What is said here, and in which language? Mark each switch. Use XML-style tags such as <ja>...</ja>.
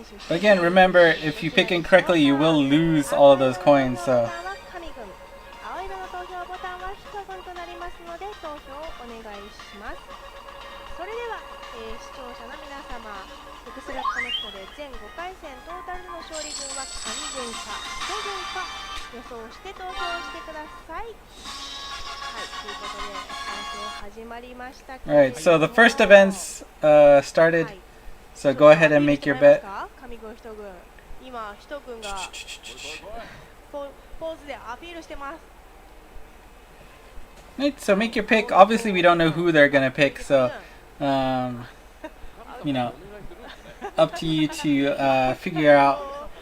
<en>Again, remember, if you pick incorrectly, you will lose all of those coins, so</en> <ja>青色の投票ボタンは人分となりますので投票をお願いします。それでは、視聴者の皆様、エクスラコネクトで全5回戦トータルの勝利軍は神軍か人軍か予想して投票してください。はい、ということで投票始まりましたけれども。</ja> <en>Alright, so the first events started. So go ahead and make your bet.</en> <ja>神軍人軍、今人軍がポーズでアピールしてます。</ja> <en>Right, so make your pick. Obviously, we don't know who they're gonna pick, so you know, up to you to figure out.</en>